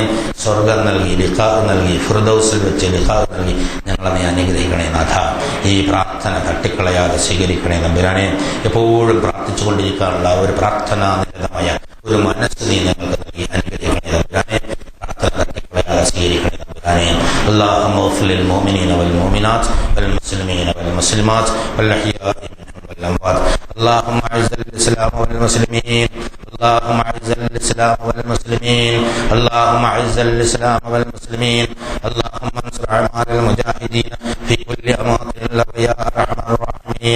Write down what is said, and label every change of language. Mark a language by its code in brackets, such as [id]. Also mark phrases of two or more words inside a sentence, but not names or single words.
[ml] സ്വർഗം നൽകി ലിഖാ നൽകി ഫിർദൗസിൽ വെച്ച് ലിഖാ നൽകി ഞങ്ങളെ നീ അനുഗ്രഹിക്കണേ നാഥ. ഈ പ്രാർത്ഥന തട്ടിക്കളയാതെ സ്വീകരിക്കണേ തമ്പുരാനെ. എപ്പോഴും പ്രാർത്ഥിച്ചു കൊണ്ടിരിക്കാനുള്ള ഒരു പ്രാർത്ഥനാനിരതമായ ഒരു മനസ്സ് നീ ഞങ്ങൾക്ക് നൽകി അനുഗ്രഹിക്കണേ തമ്പുരാനെ. പ്രാർത്ഥന തട്ടിക്കളയാതെ സ്വീകരിക്കണേ തമ്പുരാനെ. [ar] اللهم اغفر للمؤمنين والمؤمنات والمسلمين المسلمين والمسلمات والأحياء منهم والأموات. اللهم أعز الإسلام والمسلمين، اللهم أعز الإسلام والمسلمين، اللهم أعز الإسلام والمسلمين، اللهم انصر أعمال المجاهدين في كل أماكن الأرض يا أرحم الراحمين.